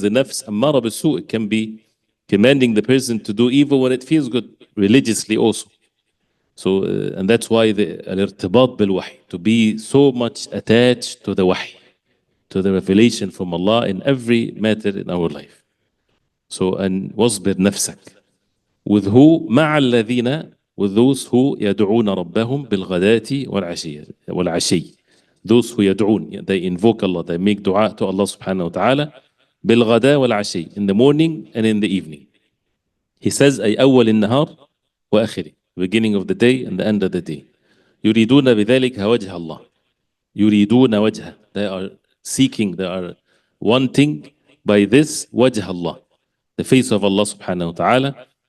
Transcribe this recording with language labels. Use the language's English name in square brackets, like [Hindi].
[English] The nafs ammara bisu, it can be commanding the person to do evil when it feels good, religiously also. So, and that's why the al-irtibat bil-wahy, to be so much attached to the wahy, to the revelation from Allah in every matter in our life. So, and wasbir nafsak. With who? [Arabic] مع الذين, [English] with those who [Arabic] يدعون ربهم بالغداة والعشي. [English] Those who يدعون, they invoke Allah, they make dua to Allah subhanahu wa ta'ala [Arabic] بالغداة والعشي, [English] in the morning and in the evening. He says [Arabic] أي أول النهار وآخره, [English] beginning of the day and the end of the day. [Arabic] يريدون بذلك وجه الله. يريدون وجهه, [English] they are seeking, they are wanting by this wajh Allah, the face of Allah subhanahu wa ta'ala.